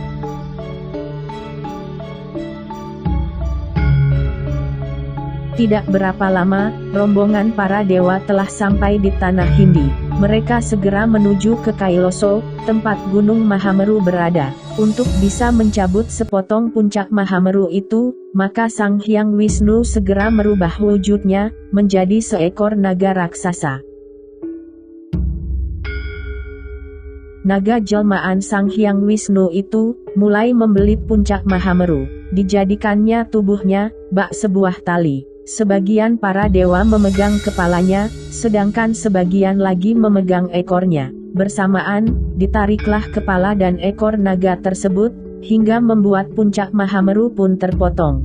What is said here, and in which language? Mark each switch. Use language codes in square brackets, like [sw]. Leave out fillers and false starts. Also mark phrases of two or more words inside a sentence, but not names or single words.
[id] Tidak berapa lama, rombongan para dewa telah sampai di tanah Hindi. Mereka segera menuju ke Kailaso, tempat Gunung Mahameru berada. Untuk bisa mencabut sepotong puncak Mahameru itu, maka Sang Hyang Wisnu segera merubah wujudnya, menjadi seekor naga raksasa. Naga jelmaan Sang Hyang Wisnu itu, mulai membelit puncak Mahameru. Dijadikannya tubuhnya, bak sebuah tali. Sebagian para dewa memegang kepalanya, sedangkan sebagian lagi memegang ekornya. Bersamaan, ditariklah kepala dan ekor naga tersebut, hingga membuat puncak Mahameru pun terpotong.